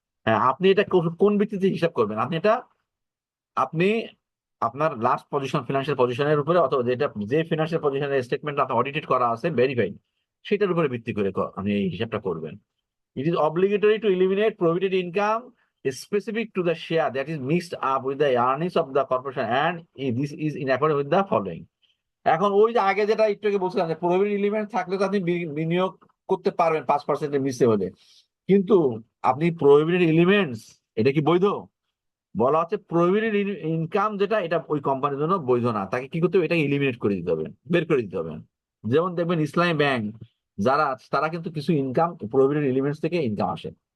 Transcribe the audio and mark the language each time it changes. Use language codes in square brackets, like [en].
[bn] হ্যাঁ, আপনি এটা কোন ভিত্তিতে হিসাব করবেন? আপনি আপনার লাস্ট পজিশন, ফিনান্সিয়াল পজিশনের উপরে, অথবা যেটা যে ফিনান্সিয়াল পজিশনের স্টেটমেন্ট আপনার অডিটেড করা আছে, ভেরিফাইড, সেটার উপরে ভিত্তি করে আপনি এই হিসাবটা করবেন। [en] It is obligatory to eliminate provident income specific to the share that is mixed up with the earnings of the corporation, and this is in accordance with the following. [bn] এখন ওই যে আগে যেটা একটু আগে বলছিলাম, যে প্রভিডেন্ট এলিমেন্ট থাকলে তো আপনি বিনিয়োগ করতে পারবেন 5%-এর মিসে হলে, কিন্তু আপনি প্রভিডেন্ট এলিমেন্টস, এটা কি বৈধ? বলা হচ্ছে প্রভিডেন্ট ইনকাম যেটা, এটা ওই কোম্পানির জন্য বৈধ না, তাকে কি করতে হবে? এটাকে এলিমিনেট করে দিতে হবে, বের করে দিতে হবে। যেমন দেখবেন ইসলামী ব্যাংক যারা তারা কিন্তু কিছু ইনকাম প্রভিডেন্ট এলিমেন্টস থেকে ইনকাম আসে।